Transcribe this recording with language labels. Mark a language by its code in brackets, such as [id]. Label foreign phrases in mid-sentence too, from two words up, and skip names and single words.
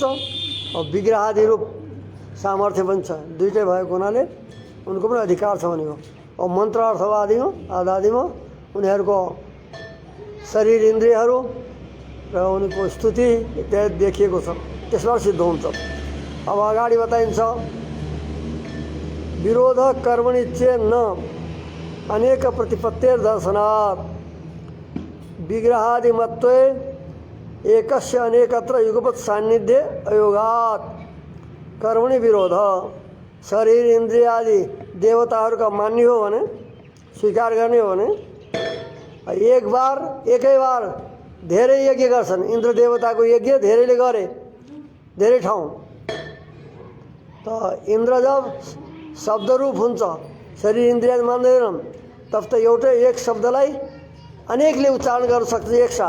[ne] विग्रहादि रूप सामर्थ्य पनि छ, दुइटै भएको हुनाले उनको पनि अधिकार छ भनेको। मन्त्र अर्थवादीमा आदिमा उनीहरूको शरीर इन्द्रियहरू र उनीको स्तुति इत्यादि देखिएको छ, त्यसबाट सिद्ध हुन्छ। अब अगाडि बताइन्छ [sa] विरोध कर्मणि चेन्न अनेक प्रतिपत्तिर दर्शनात् विग्रहादिमत्वे एकस्य अनेकत्र युगपत् सान्निध्य अयोगात् कर्मणि विरोध। [ne] शरीर इन्द्रिय आदि देवताहरूका मान्य हो भने, स्वीकार गर्ने हो भने एकै बार धेरै यज्ञ गर्छन्। इन्द्र देवताको यज्ञ धेरैले गरे, धेरै ठाउँ। त इन्द्र जब शब्दरूप हुन्छ, शरीर इन्द्रिय मान्दैनन्, तब त एउटै एक शब्दलाई अनेकले उच्चारण गर्न सक्छ एकसाथ।